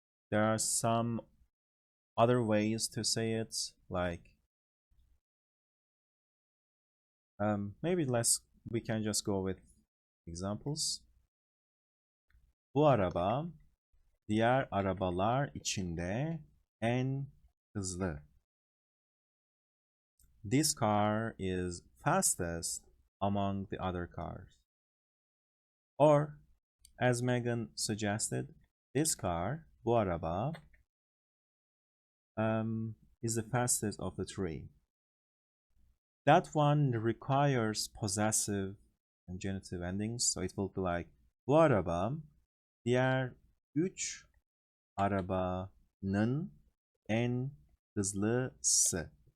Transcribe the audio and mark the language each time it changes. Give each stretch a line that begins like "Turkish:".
English: There are some other ways to say it, like maybe we can just go with examples.
Turkish: Bu araba diğer arabalar içinde en hızlı.
English: This car is fastest among the other cars. Or, as Megan suggested, this car,
Turkish: bu araba,
English: is the fastest of the three. That one requires possessive and genitive endings, so it will be like
Turkish: bu araba diğer 3 arabanın en hızlısı.